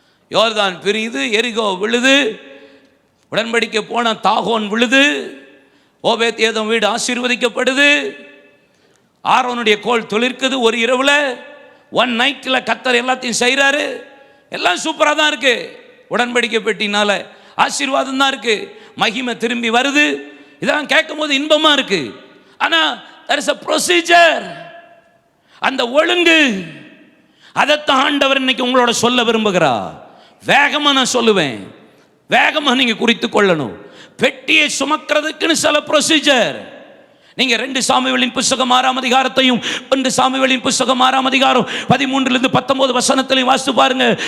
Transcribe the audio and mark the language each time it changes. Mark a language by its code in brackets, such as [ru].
[ta] யோர்தான் பிரியுது, எரிகோ விழுது, உடன்படிக்கை போன தாகோன் விழுது, ஓபேத் ஏதோம் வீடு ஆசீர்வதிக்கப்படுது, ஆரோனுடைய கோல் துளிர்க்குது. ஒரு இரவுல, ஒன் நைட்டில் கர்த்தர் எல்லாத்தையும் செய்கிறாரு. எல்லாம் சூப்பராக தான் இருக்கு. உடன்படிக்கை பெட்டினால ஆசீர்வாதம் தான் இருக்கு, மகிமை திரும்பி வருது. இதெல்லாம் கேட்கும் போது இன்பமா இருக்கு. ஆனா [en] there is a procedure, [ta] அந்த ஒழுங்கு. அதைத்தான் ஆண்டவர் இன்னைக்கு உங்களோட சொல்ல விரும்புகிறார். வேகமா நான் சொல்லுவேன், வேகமா நீங்க குறித்து கொள்ளணும். பெட்டியை சுமக்கிறதுக்குன்னு சில ப்ரொசீஜர். நீங்க 2 சாமுவேலின் புஸ்தகம் 6ஆம் அதிகாரத்தையும் 1 சாமுவேலின் புஸ்தகம் 6ஆம் அதிகாரம் 13 19 வசனத்திலையும் வாசித்து பாருங்க.